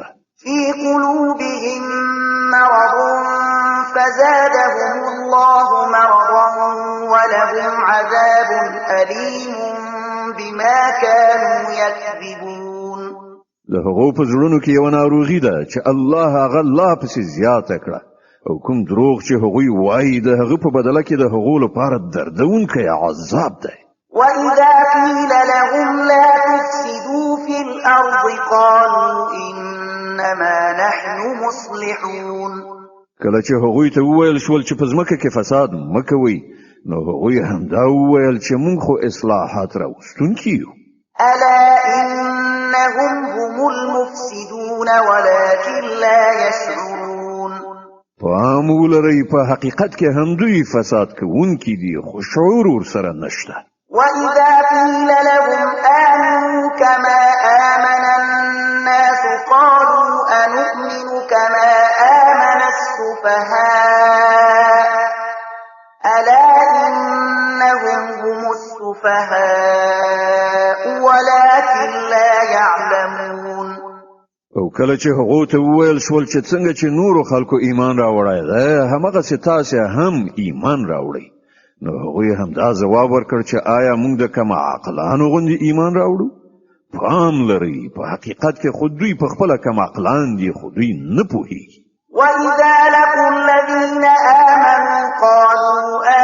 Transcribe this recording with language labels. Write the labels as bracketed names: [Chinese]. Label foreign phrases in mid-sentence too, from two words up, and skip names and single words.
[Arabic] في قلوبهم مرض فزادهم الله مرضا ولهم عذاب أليم بما كانوا يكذبون. [Pashto] د هغو په زړونو کې یو ناروغي ده چې الله هغه لا پسې زیاته کړه، او کوم دروغ چې هغوی وایي د هغه په بدله کې د هغو لپاره دردونکی عذاب دی. [Arabic] وإذا قيل لهم لا تفسدوا في الأرض قالوا إنما نحن مصلحون. [Pashto] کله چې هغوی ته وویل شول چې په ځمکه کې فساد مه کوئ، نو هغوی همدا وویل چې موږ خو اصلاحات راوستونکي یو. [Arabic] ألا إنهم هم المفسدون ولكن لا يشعرون. [Pashto] پام ولرئ په حقیقت کې هم دوی فساد کوونکي دي خو شعور ورسره نشته. [Arabic] وإذا قيل لهم آمنوا كما آمن الناس قالوا أنؤمن كما آمن السفهاء ألا إنهم هم السفهاء ولكن لا يعلمون. [Pashto] او کله چې هغو ته وویل شول چې څنګه چې نورو خلکو ایمان راوړی دی همغسې تاسې هم ایمان راوړئ، نو هغوی همدا ځواب ورکړ چې آیا موږ د کم عقلانو غوندې ایمان راوړو؟ پام لرئ په حقیقت کې خو دوی په خپله کم عقلان دي خو دوی نه پوهېږي. [Arabic] وإذا لقوا الذين آمنوا قالوا